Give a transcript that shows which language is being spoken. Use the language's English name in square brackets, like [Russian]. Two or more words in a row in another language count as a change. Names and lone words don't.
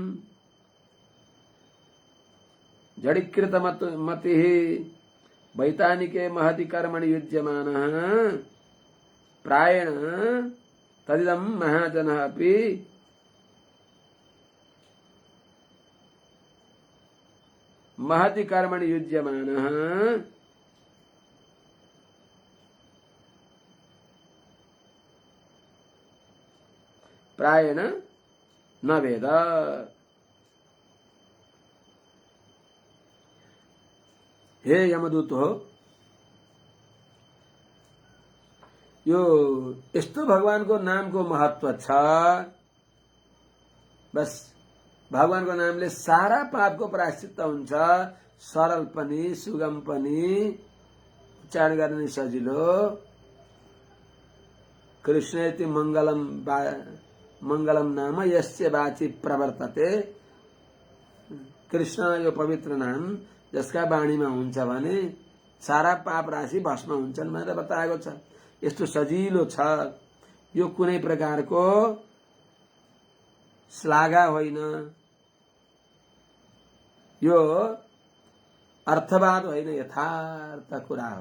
[Sanskrit] जड़ीकृतमतिः वैतानिके महति कर्मणि युज्यमानः प्रायेण तदिदं महाजनः अपि महति कर्मणि युज्यमानः प्रायेण न वेद। [Nepali] हे यमदूत हो, यो यस्तो भगवानको नामको महत्व छ। बस भगवानको नामले सारा पापको प्रायश्चित्त हुन्छ, सरल पनि सुगम पनि उच्चारण गर्ने सजिलो [Sanskrit] कृष्णेति मंगलम नाम यस्य वाची प्रवर्तते। [Nepali] कृष्ण यो पवित्र नाम जसका वाणीमा हुन्छ भने सारा पाप राशि भस्म हुन्छन् भनेर बताएको छ। यस्तो सजिलो छ, यो कुनै प्रकारको श्लाघा होइन, यो अर्थवाद होइन, यथार्थ कुरा हो।